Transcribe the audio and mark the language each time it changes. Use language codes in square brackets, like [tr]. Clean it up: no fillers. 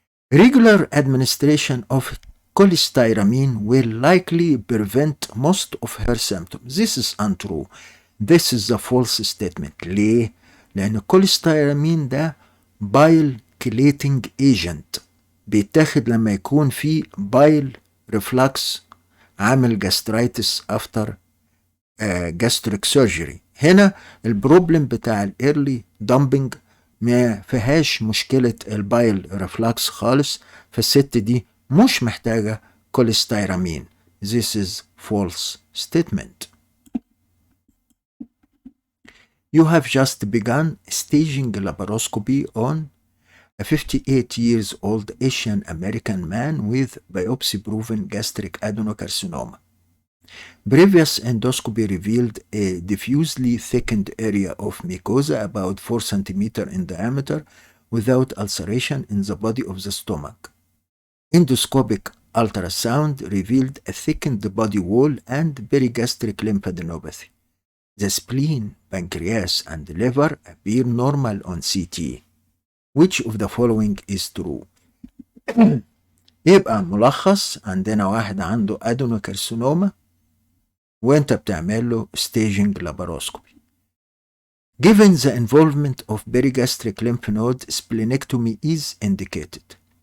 [en] Regular administration of cholestyramine will likely prevent most of her symptoms. This is untrue. This is a false statement. [ar] ليه؟ لأن الكوليستيرامين ده [en] bile chelating agent [ar] بيتاخد لما يكون في [en] bile reflux [ar] عامل [en] gastritis after gastric surgery. [ar] هنا البروبلم بتاع الايرلي dumping ما فيهاش مشكلة البايل ريفلاكس خالص، فالست دي مش محتاجة كوليستيرامين. [en] This is false statement. You have just begun staging laparoscopy on a 58 years old Asian American man with biopsy-proven gastric adenocarcinoma. Previous endoscopy revealed a diffusely thickened area of mucosa about 4 cm in diameter without ulceration in the body of the stomach. Endoscopic ultrasound revealed a thickened body wall and perigastric lymphadenopathy. The spleen, pancreas, and liver appear normal on CT. Which of the following is true? [ar] يبقى ملخص، عندنا واحد عنده adenocarcinoma وانت بتعمل له [en] staging laparoscopy. Given the involvement of perigastric lymph node, splenectomy is indicated.